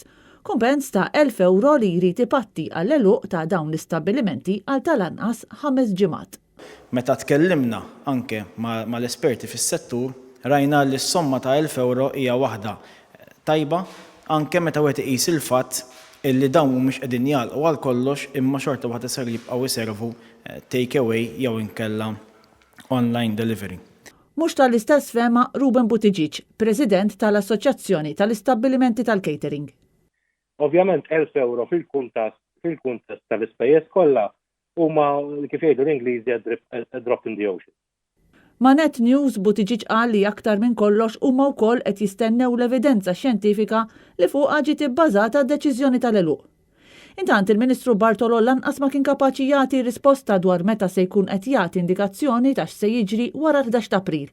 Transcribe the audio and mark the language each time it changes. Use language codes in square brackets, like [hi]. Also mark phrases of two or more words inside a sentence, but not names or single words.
[mt] Kumpens ta' 1,000 euro li jrid ipatti għall-eluq ta' dawn l-istabbilimenti għal tal-anqas 5 ġimgħat. Meta tkellimna anke mal-esperti fis-settur, rajna li s-somma ta' 1,000 euro hija waħda tajba anke meta wieħed iqis il-fatt illi dawn mhumiex qegħdin jagħlqu għal kollox imma xorta waħda ser jibqgħu iservu [en] take away [mt] jew inkella [en] online delivery. [mt] Mhux tal-istess fema Ruben Buttigieg, President tal-Assoċjazzjoni tal-Istabbilimenti tal-Catering. Ovvjament 1,000 euro fil-kuntest tal-ispejjeż kollha huma kif jgħidu l-Ingliżi [en] a drop in the ocean. [mt] Ma' Net News Buttigieg qal li aktar minn kollox huma wkoll qed jistennew l-evidenza xjentifika li fuqha ġiet ibbażata d-deċiżjoni tal-eluq. Intant il-Ministru Bartolo lanqas ma kien kapaċi jagħti risposta dwar meta se jkun qed jagħti indikazzjoni ta' x'se jiġri wara 11 ta' April.